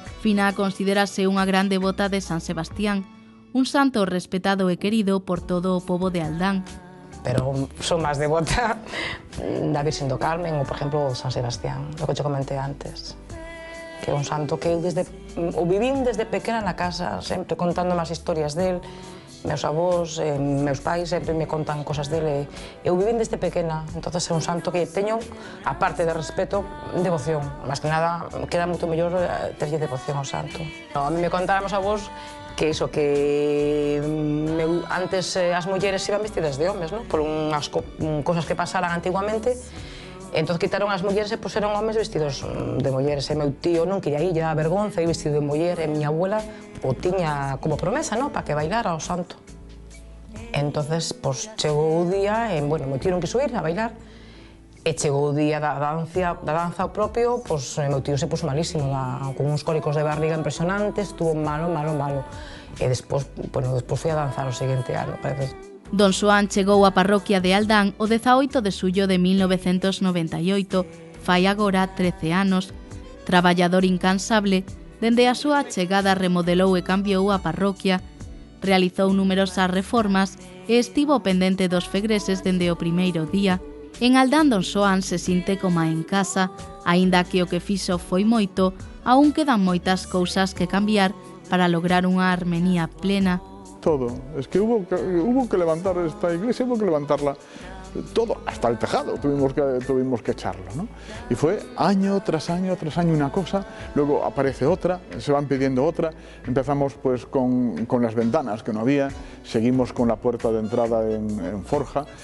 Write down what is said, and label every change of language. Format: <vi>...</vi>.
<gl>Fina considérase unha gran devota de San Sebastián, un santo respetado e querido por todo o pobo de Aldán. Pero son máis devota da Virxen do Carmen ou, por exemplo, San Sebastián, o que te comentei antes. Que é un santo que eu o vivín desde pequena na casa, sempre contando máis historias del. Meus avós, meus pais sempre me contan cosas dele. Eu vivín desde pequena, entonces é un santo que teño, aparte de respeto, devoción. Más que nada, queda moito mellor terlle devoción ao santo. A mí me contaron os avós que iso, que antes as mulleres iban vestidas de homes, ¿no? Por unhas cosas que pasaran antiguamente. Entón quitaron as mulleres e puseron homens vestidos de mulleres. E meu tío non quería ir, lle daba vergonza ir vestido de muller, e miña abuela o tiña como promesa, ¿no? Para que bailara ao santo. Entonces, pues, chegou o día, e, bueno, meu tío non quiso ir a bailar, e chegou o día da danza ao propio, pues, meu tío se puso malísimo, con uns cólicos de barriga impresionantes, estuvo malo. E despois, bueno, despois foi a danzar o seguinte ano, parece. Don Xoán chegou á parroquia de Aldán o 18 de xullo de 1998, fai agora 13 anos. Traballador incansable, dende a súa chegada remodelou e cambiou a parroquia, realizou numerosas reformas e estivo pendente dos fegreses dende o primeiro día. En Aldán Don Xoán se sinte coma en casa, aínda que o que fixo foi moito, aún quedan moitas cousas que cambiar para lograr unha armonía plena. Todo.</gl> <es>Es que hubo que levantar esta iglesia, hubo que levantarla todo, hasta el tejado tuvimos que echarlo, ¿no? Y fue año tras año una cosa, luego aparece otra, se van pidiendo otra, empezamos pues con las ventanas que no había, seguimos con la puerta de entrada en forja,</es>